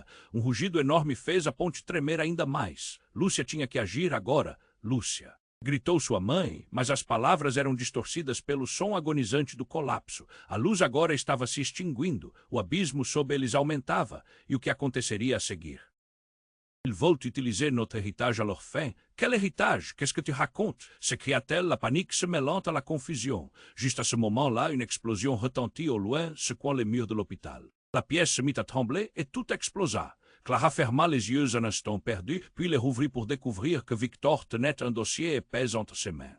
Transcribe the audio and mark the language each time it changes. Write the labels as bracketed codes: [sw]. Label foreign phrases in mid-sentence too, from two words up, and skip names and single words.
[pt] Um rugido enorme fez a ponte tremer ainda mais. Lúcia tinha que agir agora. Lúcia! Gritou sua mãe, mas as palavras eram distorcidas pelo som agonizante do colapso. A luz agora estava se extinguindo. O abismo sob eles aumentava. E o que aconteceria a seguir? [fr] Ils veulent utiliser notre héritage à leur fin. Quel héritage? Qu'est-ce que tu racontes? S'écria-t-elle, la panique se mêlant à la confusion. Juste à ce moment-là, une explosion retentit au loin, secouant les murs de l'hôpital. La pièce se mit à trembler et tout explosa. Clara ferma les yeux un instant perdu, puis les rouvrit pour découvrir que Victor tenait un dossier épais entre ses mains.